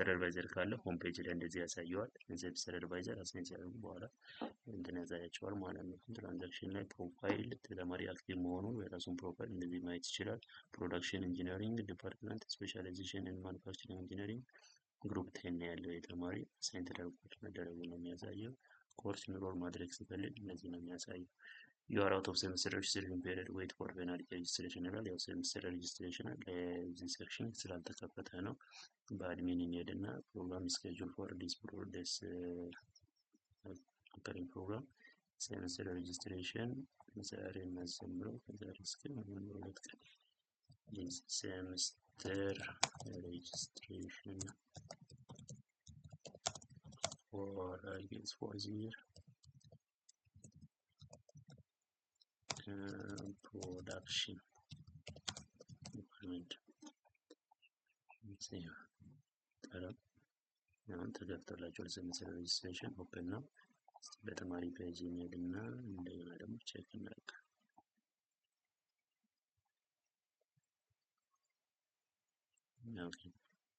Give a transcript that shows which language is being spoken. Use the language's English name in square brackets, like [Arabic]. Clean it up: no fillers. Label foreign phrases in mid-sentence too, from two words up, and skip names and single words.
[Amharic] አድቫይዘር ካለ [English] home page [Amharic] ላይ እንደዚህ ያሳየዋል። [English] semester advisor assign [Amharic] ሲያደርጉ በኋላ እንትን ያሳያቸዋል ማለት ነው። ትራንዛክሽን ላይ ፕሮፋይል ተማሪ አክቲቭ መሆኑን የራሱን ፕሮፋይል እንደዚህ ማየት ይችላል። [English] production engineering department specialization in manufacturing engineering group 10 [Amharic] ያለው የተማሪ አሳይን መደረጉ ነው የሚያሳየው። [English] course enroll [Amharic] ማድረግ ሲፈልግ እነዚህ ነው የሚያሳየው። [English] you are out of semester registration period wait for penalty registration [Amharic] ይላል። ያው [English] semester registration [Amharic] ለዚህ ሴክሽን ስላልተከፈተ ነው። በአድሚን እንሄድና [English] program schedule for this cring program semester registration [Amharic] ዛሬ እናዘምረው ከዛሬ እስከ 2 ቀን [English] semester registration for I guess for the year production department [Amharic] አሁን ተገብቶላችኋል። [English] semester registration open [Amharic] ነው። በተማሪ ፔጅ እንሄድና እንደገና ደግሞ ቼክ እናድርግ። ኦኬ